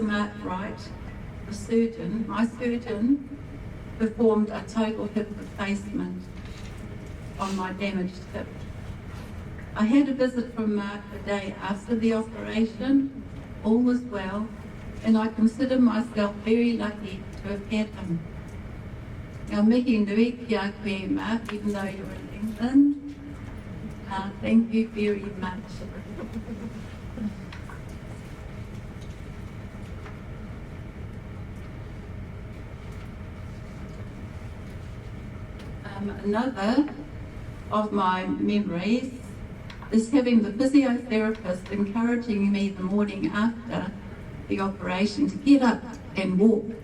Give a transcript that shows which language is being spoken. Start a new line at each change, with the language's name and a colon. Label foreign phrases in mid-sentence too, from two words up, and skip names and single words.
English: Mark Wright, my surgeon, performed a total hip replacement on my damaged hip. I had a visit from Mark the day after the operation. All was well, and I consider myself very lucky to have had him.
Māori: Ngā mihi nui ki a koe,
English: Mark, even though you're in England. Thank you very much. Another of my memories is having the physiotherapist encouraging me the morning after the operation to get up and walk.